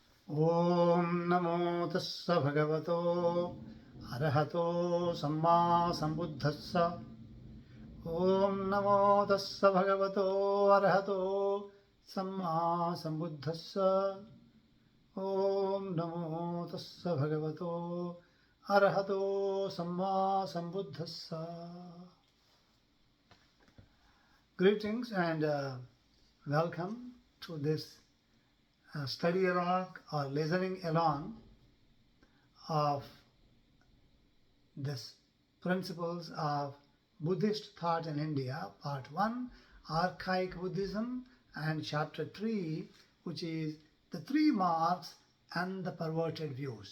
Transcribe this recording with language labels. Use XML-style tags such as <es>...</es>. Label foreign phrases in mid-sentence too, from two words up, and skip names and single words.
<pi>Om Namo Tassa Bhagavato Arahato Samma Sambuddhassa. Om Namo Tassa Bhagavato Arahato Samma Sambuddhassa. Om Namo Tassa Bhagavato Arahato Samma Sambuddhassa.</pi> <en>Greetings and welcome to this study along or listening along of this principles of Buddhist thought in India, part 1, Archaic Buddhism, and chapter 3, which is the 3 marks and the perverted views.</en>